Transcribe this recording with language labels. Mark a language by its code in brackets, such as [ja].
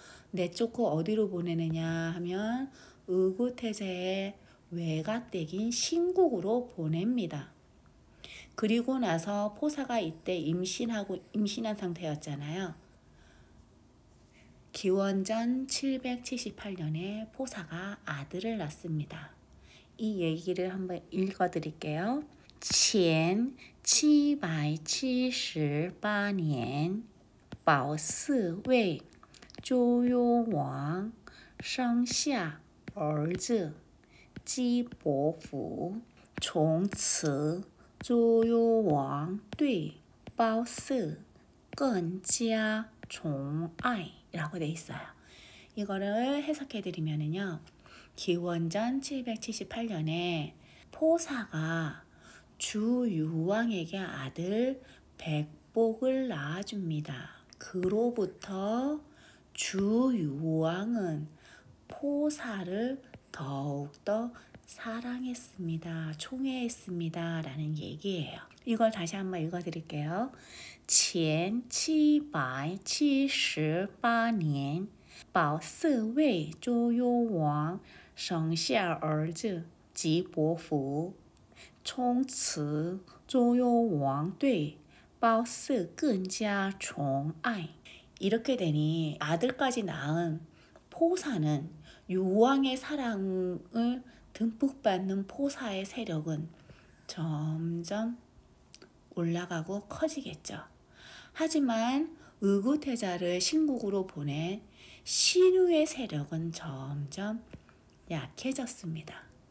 [ko] 내쫓고 어디로 보내느냐 하면 의구태자의 외가댁인 신국으로 보냅니다. 그리고 나서 포사가 이때 임신한 상태였잖아요. 기원전 778년에 포사가 아들을 낳습니다. 이 얘기를 한번 읽어드릴게요. [zh] 前778年，保四位周幽王生下儿子姬伯符，从此周幽王对褒姒更加宠爱 [ko] 라고 돼 있어요. 이거를 해석해 드리면은요. 기원전 778년에 포사가 주유왕에게 아들 백복을 낳아줍니다. 그로부터 주유왕은 포사를 더욱더 사랑했습니다. 총애했습니다. 라는 얘기예요. 이걸 다시 한번 읽어드릴게요. 前778年，保四位周幽王生下儿子姬伯符，从此周幽王对褒姒更加宠爱. 이렇게 되니 아들까지 낳은 포사는 유왕의 사랑을 듬뿍 받는 포사의 세력은 점점 올라가고 커지겠죠. 하지만 의구태자를 신국으로 보낸 신우의 세력은 점점 약해졌습니다.